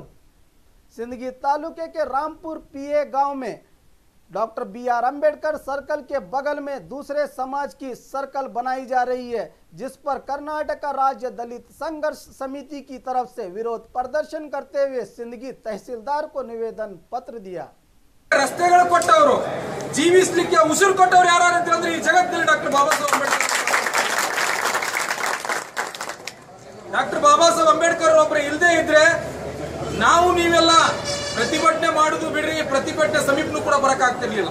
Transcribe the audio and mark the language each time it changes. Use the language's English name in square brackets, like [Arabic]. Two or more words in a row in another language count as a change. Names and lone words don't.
[Hindi] सिंदगी तालुके के रामपुर पीए गांव में डॉक्टर बी.आर. अंबेडकर सर्कल के बगल में दूसरे समाज की सर्कल बनाई जा रही है, जिस पर कर्नाटक राज्य दलित संघर्ष समिति की तरफ से विरोध प्रदर्शन करते हुए सिंदगी तहसीलदार को निवेदन पत्र दिया। [Kannada] ರಸ್ತೆಗಳು ಕೊಟ್ಟವರು ಜೀವಿಸಲಿಕ್ಕೆ ಉಸಿರು ಕೊಟ್ಟವರು ಯಾರು ಅಂತಂದ್ರೆ ಈ ಜಗತ್ತಿನಲ್ಲಿ ಡಾಕ್ಟರ್ ಬಾಬಾ ಸಾಹೇಬ್ ಅಂಬೇಡ್ಕರ್ ಒಬ್ಬರು ಇಲ್ಲದೆ ಇದ್ರೆ ನಾವು ನೀವೆಲ್ಲ ಪ್ರತಿಭಟನೆ ಮಾಡುದು ಬಿಡ್ರಿ, ಪ್ರತಿಭಟನೆ ಸಮೀಪನೂ ಕೂಡ ಬರಕ ಆಗ್ತಿರ್ಲಿಲ್ಲ.